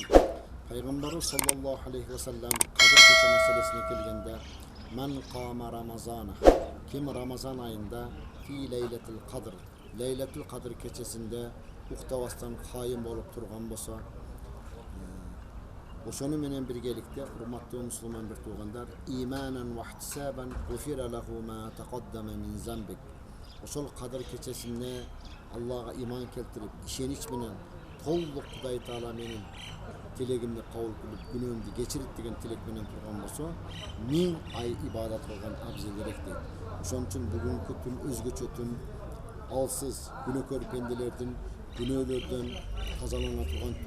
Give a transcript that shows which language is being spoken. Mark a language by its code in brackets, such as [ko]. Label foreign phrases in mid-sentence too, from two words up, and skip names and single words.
[ky] Пайгамбарыбыз [ar] صلى الله عليه وسلم [ky] Кадыр кече маселесине келгенде [ar] "من قام رمضان" [ky] ким Рамазан айында [ar] في ليلة القدر, [ky] Лейлетул Кадр кечесинде уктабастан кайым болуп турган болсо, ошону менен биргеликте урматтуу мусулман бир туугандар, [ar] إيمانا واحتسابا غفر له ما تقدم من ذنبك. [ky] Ошол Кадыр кечесине Аллага иман келтирип, ишенич менен толук Кудай Таала менин тилегимди кабыл кылып, күнөөмдү кечирит деген тилек менен турган болсо, 1000 ай ибадат кылган абзелерек дейт. Ошон үчүн бүгүнкү түн өзгөчө түн, алсыз күнөөкөр пенделердин күнөөлөрдөн тазалана турган түн.